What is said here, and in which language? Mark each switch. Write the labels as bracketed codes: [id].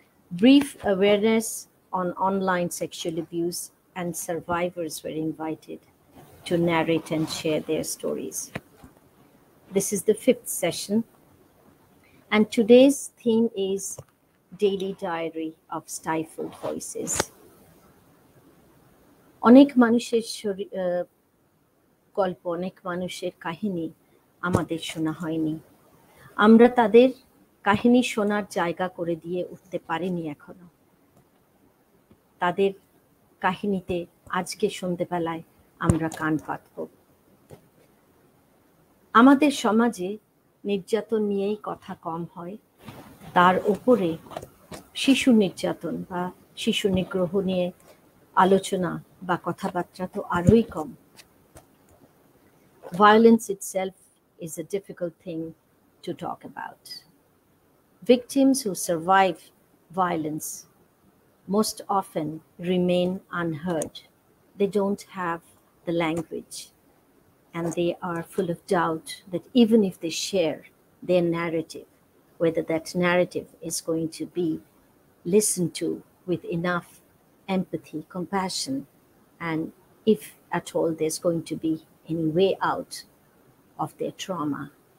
[en] Brief awareness on online sexual abuse and survivors were invited to narrate and share their stories. This is the 5th session, and today's theme is Daily Diary of Stifled Voices. [bn] অনেক মানুষের গল্প, অনেক মানুষের কাহিনী আমাদের শোনা হয়নি। আমরা তাদের কাহিনী শোনার জায়গা করে দিয়ে উঠতে পারিনি এখনো। তাদের কাহিনীতে আজকে সন্ধ্যেবেলায় আমরা কান পাতব। আমাদের সমাজে নির্যাতন নিয়েই কথা কম হয়, তার উপরে শিশু নির্যাতন বা শিশু নিগ্রহ নিয়ে আলোচনা বা কথাবার্তা তো আরোই কম। [en] Violence itself is a difficult thing to talk about. Victims who survive violence most often remain unheard. They don't have the language, and they are full of doubt that even if they share their narrative, whether that narrative is going to be listened to with enough empathy, compassion, and if at all there's going to be any way out of their trauma.